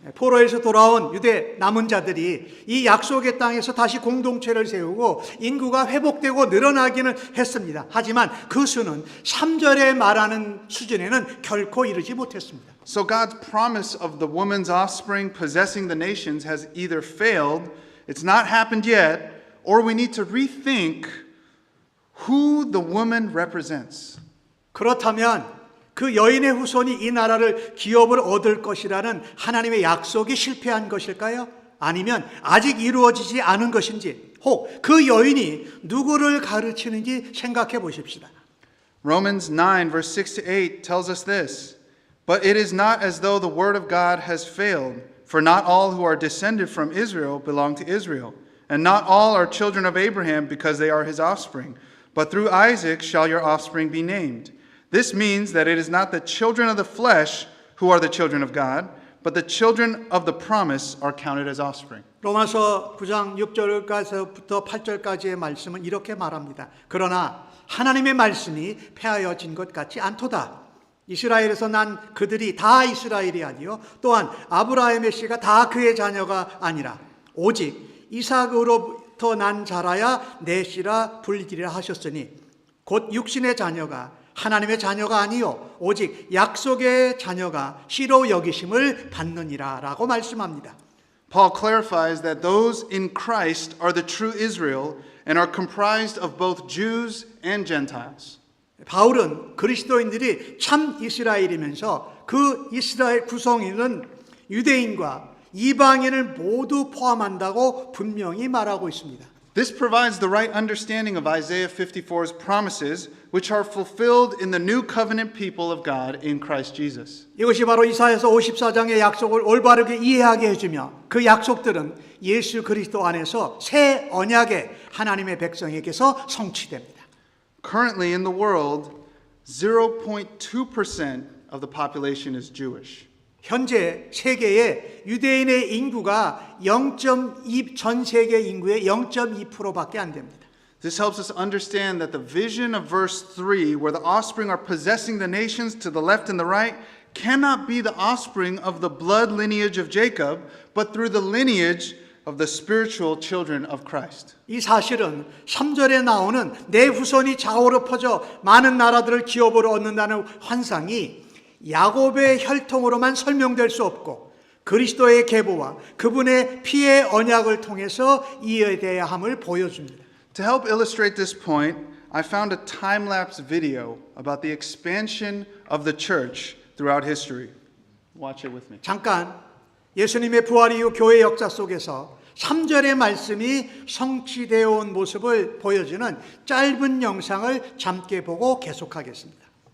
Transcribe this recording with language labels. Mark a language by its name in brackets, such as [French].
[Korean] 포로에서 돌아온 유대 남은 자들이 이 약속의 땅에서 다시 공동체를 세우고 인구가 회복되고 늘어나기는 했습니다. 하지만 그 수는 3절에 말하는 수준에는 결코 이르지 못했습니다. [English] So God's promise of the woman's offspring possessing the nations has either failed, it's not happened yet, or we need to rethink who the woman represents. [Korean] 그렇다면 그 여인의 후손이 이 나라를 기업을 얻을 것이라는 하나님의 약속이 실패한 것일까요? 아니면 아직 이루어지지 않은 것인지, 혹 그 여인이 누구를 가르치는지 생각해 보십시다. [English] Romans 9 verse 6 to 8 tells us this, but it is not as though the word of God has failed, for not all who are descended from Israel belong to Israel, and not all are children of Abraham because they are his offspring, but through Isaac shall your offspring be named. This means that it is not the children of the flesh who are the children of God, but the children of the promise are counted as offspring. [Korean] 로마서 9장 6절까지부터 8절까지의 말씀은 이렇게 말합니다. 그러나 하나님의 말씀이 폐하여진 것 같지 않도다. 이스라엘에서 난 그들이 다 이스라엘이 아니요 또한 아브라함의 씨가 다 그의 자녀가 아니라 오직 이삭으로부터 난 자라야 내 씨라 불리리라 하셨으니 곧 육신의 자녀가 하나님의 자녀가 아니요 오직 약속의 자녀가 씨로 여기심을 받느니라 라고 말씀합니다. [English] Paul clarifies that those in Christ are the true Israel and are comprised of both Jews and Gentiles. [Korean] 바울은 그리스도인들이 참 이스라엘이면서 그 이스라엘 구성인은 유대인과 이방인을 모두 포함한다고 분명히 말하고 있습니다. [English] This provides the right understanding of Isaiah 54's promises, which are fulfilled in the new covenant people of God in Christ Jesus. [Korean] 이것이 바로 이사야서 54장의 약속을 올바르게 이해하게 해주며 그 약속들은 예수 그리스도 안에서 새 언약의 하나님의 백성에게서 성취됩니다. [English] Currently in the world, 0.2% of the population is Jewish. [Korean] 현재 세계의 유대인의 인구가 0.2 전 세계 인구의 0.2%밖에 안 됩니다. [English] This helps us understand that the vision of verse 3, where the offspring are possessing the nations to the left and the right, cannot be the offspring of the blood lineage of Jacob, but through the lineage of the spiritual children of Christ. [Korean] 이 사실은 3절에 나오는 내 후손이 좌우로 퍼져 많은 나라들을 기업으로 얻는다는 환상이 야곱의 혈통으로만 설명될 수 없고 그리스도의 계보와 그분의 피의 언약을 통해서 이해돼야 함을 보여줍니다. [English] To help illustrate this point, I found a time-lapse video about the expansion of the church throughout history. Watch it with me. [Korean] 잠깐 예수님의 부활 이후 교회 역사 속에서 3절의 말씀이 성취되어 온 모습을 보여주는 짧은 영상을 함께 보고 계속하겠습니다.